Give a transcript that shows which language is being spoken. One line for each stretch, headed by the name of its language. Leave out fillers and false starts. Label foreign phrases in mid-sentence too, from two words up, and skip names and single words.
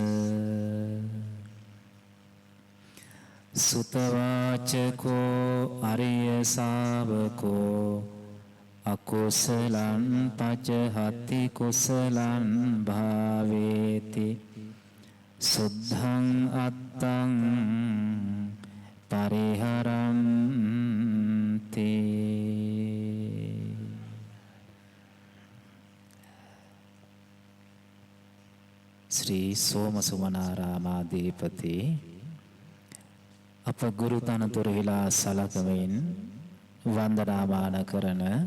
Pali: සුතවාචකෝ අරිය ශාවකෝ අකුසලං පජහති කුසලං භාවේති සුද්ධං අත්තං පරිහරන්ති.
Sinhala: ශ්‍රී සෝමසුමනාරාමාධිපති අප ගුරු තනතුරුහිලා සලකමින් වන්දනාමාන කරන